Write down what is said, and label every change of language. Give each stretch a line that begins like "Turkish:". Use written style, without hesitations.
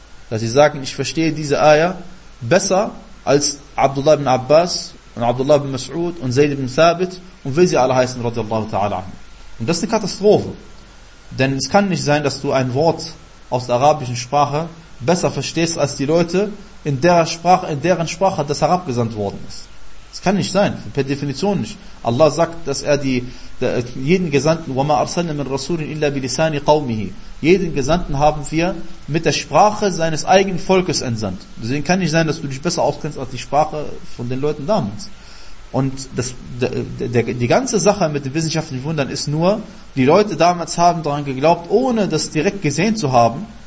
German: Dass sie sagen, ich verstehe diese Ayah besser als Abdullah ibn Abbas und Abdullah ibn Mas'ud und Zayd ibn Thabit und wie sie alle heißen, radiallahu ta'ala. Und das ist eine Katastrophe. Denn es kann nicht sein, dass du ein Wort aus der arabischen Sprache besser verstehst als die Leute, in deren Sprache das herabgesandt worden ist. Das kann nicht sein, per Definition nicht. Allah sagt, dass er jeden Gesandten,
Arabic: وَمَا أَرْسَلْنَا مِنْ رَسُولٍ إِلَّا بِلِسَانِ قَوْمِهِ.
German: Jeden Gesandten haben wir mit der Sprache seines eigenen Volkes entsandt. Deswegen kann nicht sein, dass du dich besser auskennst als die Sprache von den Leuten damals. Und die ganze Sache mit den wissenschaftlichen Wundern ist nur, die Leute damals haben daran geglaubt, ohne das direkt gesehen zu haben.